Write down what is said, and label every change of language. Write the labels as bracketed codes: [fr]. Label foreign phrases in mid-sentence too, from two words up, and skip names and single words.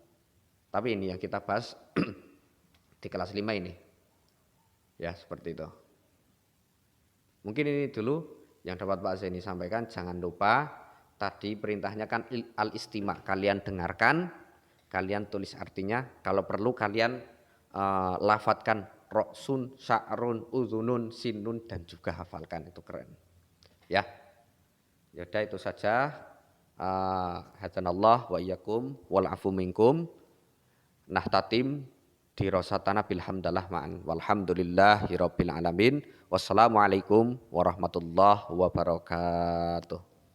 [id] Tapi ini yang kita bahas di kelas 5 ini. Ya seperti itu. Mungkin ini dulu yang dapat Pak Zaini sampaikan. Jangan lupa tadi perintahnya kan al-istima. Kalian dengarkan, kalian tulis artinya. Kalau perlu kalian lafadzkan [ar] رأس شعر أذن, [id] sinun dan juga hafalkan. Itu keren. Ya. Yaudah itu saja. [ar] هدانا الله وإياكم والعفو منكم. نختتم دراستنا بالحمدلة معا والحمد لله رب العالمين. والسلام عليكم ورحمة الله وبركاته.